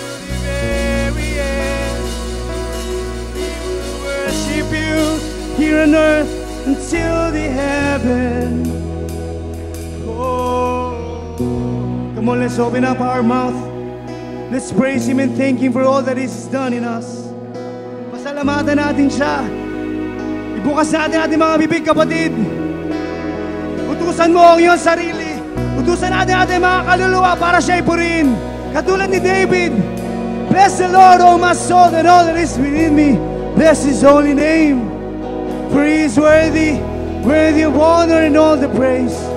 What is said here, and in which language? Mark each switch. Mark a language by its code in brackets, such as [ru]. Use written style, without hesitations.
[en] Till the very end, we will worship you here on earth until the heaven. Oh, come on, let's open up our mouth. Let's praise Him and thank Him for all that He's done in us. [tl] Pasalamatan natin siya. Ibukas natin ating mga bibig, kapatid. Utusan mo ang iyong sarili. Utusan natin ating mga kaluluwa para siya'y purihin. Katulad ni David, [en] bless the Lord, O my soul, and all that is within me. Bless His holy name. For He is worthy, worthy of honor and all the praise.